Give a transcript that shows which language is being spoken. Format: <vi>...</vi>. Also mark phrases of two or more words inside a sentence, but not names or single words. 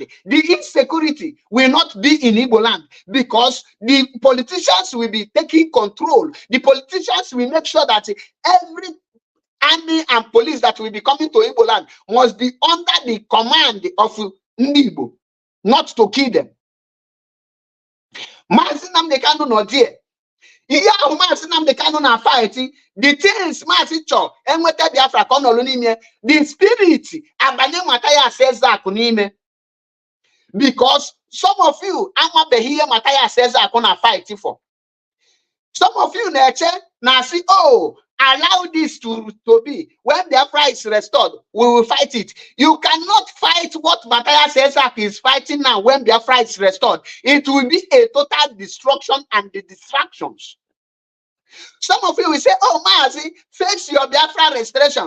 <en>The insecurity will not be in Igbo land because the politicians will be taking control. The politicians will make sure that every army and police that will be coming to Igbo land must be under the command of Igbo, not to kill them. Maazị Nnamdi Kanu no there.</en> <ig>Ihe ahụ Maazị Nnamdi Kanu na fighting,</ig> <en>the things</en> <ig>Maazị chọ enweta Biafra ka ọ nọrọ n'ime,</ig> <en>the spirit</en> <ig>abanye Mathias Ezeaku n'ime.</ig> <en>Because some of you</en> <ig>amabeghị ihe</ig> <en>Mathias Ezeaku na fight for. Some of you</en> <ig>na-eche na</ig> <en>say, oh, allow this to be. When Biafra is restored, we will fight it. You cannot fight what Mathias Ezeaku is fighting now when Biafra is restored. It will be a total destruction and the distractions. Some of you will say, oh, Mazi, face your Biafra restoration.</en>